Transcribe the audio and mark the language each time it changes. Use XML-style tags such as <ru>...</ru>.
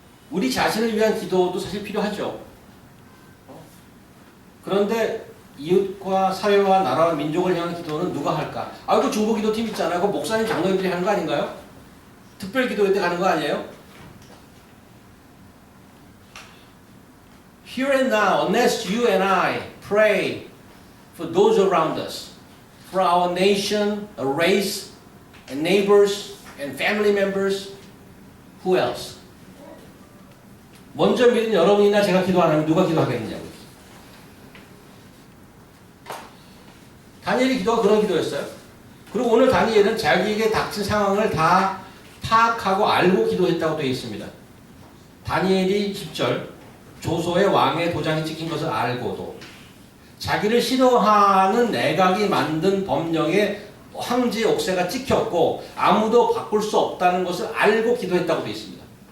<ko>우리 자신을 위한 기도도 사실 필요하죠. 그런데 이웃과 사회와 나라와 민족을 향한 기도는 누가 할까? 그 중보기도팀 있잖아요. 그 목사님, 장로님들이 하는 거 아닌가요? 특별 기도회 때 가는 거 아니에요?</ko> <en>Here and now, unless you and I pray for those around us, for our nation, a race, and neighbors, and family members, who else?</en> <ko>먼저 믿은 여러분이나 제가 기도 안 하면 누가 기도하겠느냐고. 다니엘의 기도가 그런 기도였어요. 그리고 오늘 다니엘은 자기에게 닥친 상황을 다 파악하고 알고 기도했다고 되어 있습니다. 다니엘이 10절, 조소의 왕의 도장이 찍힌 것을 알고도 자기를 싫어하는 내각이 만든 법령에 황제의 옥새가 찍혔고 아무도 바꿀 수 없다는 것을 알고 기도했다고 되어 있습니다.</ko>